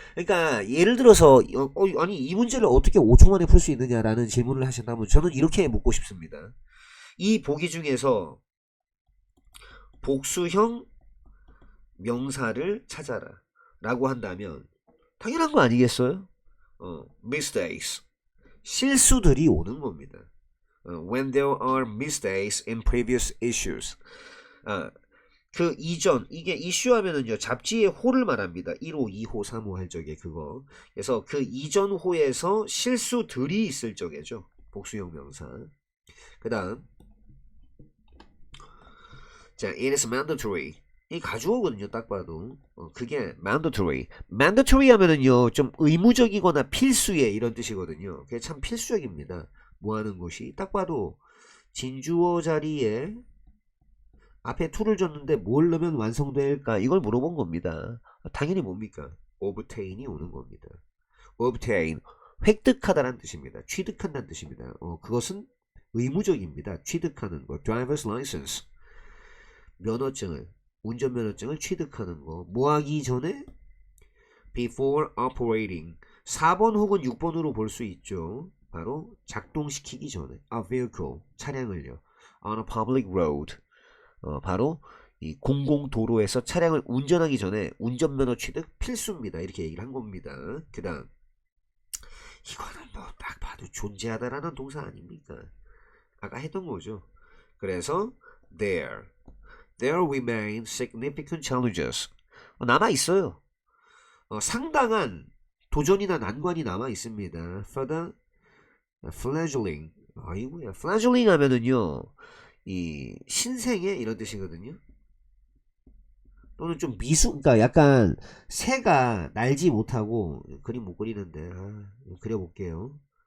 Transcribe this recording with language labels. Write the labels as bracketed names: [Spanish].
[Korean] 그러니까 예를 들어서 아니 이 문제를 어떻게 5초 만에 풀 수 있느냐라는 질문을 하신다면 저는 이렇게 묻고 싶습니다. 이 보기 중에서 복수형 명사를 찾아라 라고 한다면 당연한 거 아니겠어요? mistakes 실수들이 오는 겁니다. [English] when there are mistakes in previous issues. [Korean] 그 이전 이게 이슈 하면은요 잡지의 호를 말합니다. 1호, 2호, 3호 할 적에 그거. 그래서 그 이전 호에서 실수들이 있을 적에죠. 복수형 명사. 그다음 자, [English] it is mandatory. [Korean] 이 가주어거든요. 딱 봐도. 그게 mandatory. mandatory 하면은요 좀 의무적이거나 필수의 이런 뜻이거든요. 그게 참 필수적입니다. 뭐 하는 것이 딱 봐도 진주어 자리에 앞에 to를 줬는데 뭘 넣으면 완성될까 이걸 물어본 겁니다. 당연히 뭡니까? obtain이 오는 겁니다. obtain 획득하다라는 뜻입니다. 취득한다는 뜻입니다. 그것은 의무적입니다. 취득하는 거. driver's license 면허증을 운전면허증을 취득하는 거. 뭐 하기 전에? [English] before operating [Korean] 4번 혹은 6번으로 볼 수 있죠. 바로 작동시키기 전에 [English] a vehicle [Korean] 차량을요. [English] on a public road [Korean] 바로 이 공공도로에서 차량을 운전하기 전에 운전면허 취득 필수입니다. 이렇게 얘기를 한 겁니다. 그 다음 이거는 뭐 딱 봐도 존재하다라는 동사 아닙니까? 아까 했던 거죠. 그래서 [English] there remain significant challenges [Korean] 남아있어요. 상당한 도전이나 난관이 남아있습니다. [English] further fledgling [Korean] 아이고야 fledgling 하면은요 이 신생의 이런 뜻이거든요. 또는 좀 그러니까 약간 새가 날지 못하고 그림 못 그리는데 그려볼게요.